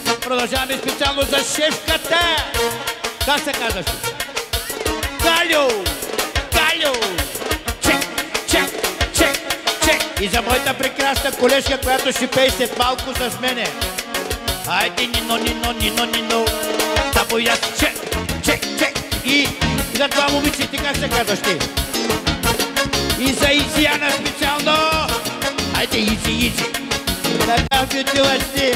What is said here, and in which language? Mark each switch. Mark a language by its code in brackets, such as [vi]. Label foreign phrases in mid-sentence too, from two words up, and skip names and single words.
[bg] продължаваме специално за шефката. Как се казваш? Галю! [en] Галю! Check, check, check, check. [bg] И за моята прекрасна колежка, която ще пее след малко с мене. Айде, Нино, Нино, Нино, Нино. Само и аз. [en] Check, check, check. [bg] И за това момиче, ти как се казваш ти? И за Изияна специално. Айде, Изи, Изи. Така ми отиваш ти.